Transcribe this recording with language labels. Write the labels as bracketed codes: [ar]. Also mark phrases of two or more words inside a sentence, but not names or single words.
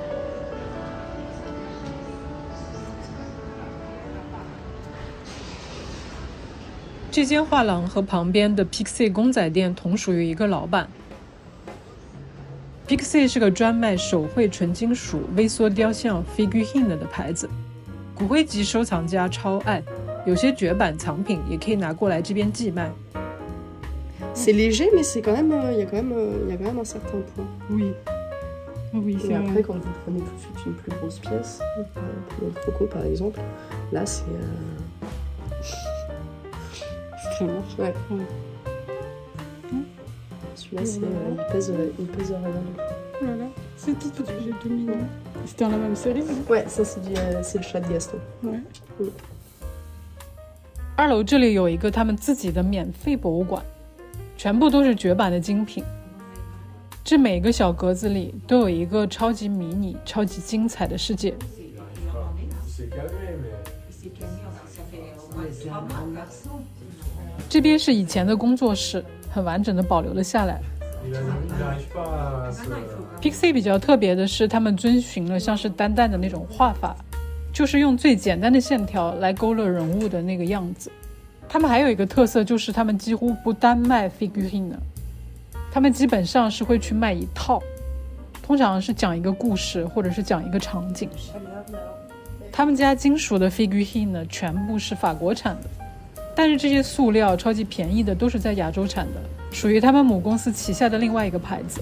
[zh] 這間畫廊和旁邊的 Pixie 公仔店同屬於一個老闆。Pixie 是個專賣手繪純金屬微縮雕像 figurine 的牌子，骨灰級收藏家超愛，有些絕版藏品也可以拿過來這邊寄賣。 [fr] C'est léger, mais c'est quand même, il y a quand même un certain poids. Oui. Oui, Et après, quand vous prenez tout de suite une plus grosse pièce, pour le croco par exemple, là c'est. Extrêmement. Ouais. Celui-là, il pèse rien du tout. Voilà, c'est tout mignon. C'était dans la même série? Ouais, ça c'est le chat de Gaston. Ouais. [zh] 2 樓這裡有一個他們自己的免費博物館，全部都是絕版的精品。這每個小格子裡都有一個超級迷你、超級精彩的世界。這邊是以前的工作室，很完整的保留了下來。Pixie 比較特別的是，他們遵循了像是丹丹的那種畫法，就是用最簡單的線條來勾勒人物的那個樣子。他們還有一個特色，就是他們幾乎不單賣 figurine， 他們基本上是會去賣一套，通常是講一個故事或者是講一個場景。他們家金屬的 figurine 全部是法國產的，但是這些塑料超級便宜的都是在亞洲產的，屬於他們母公司旗下的另外一個牌子。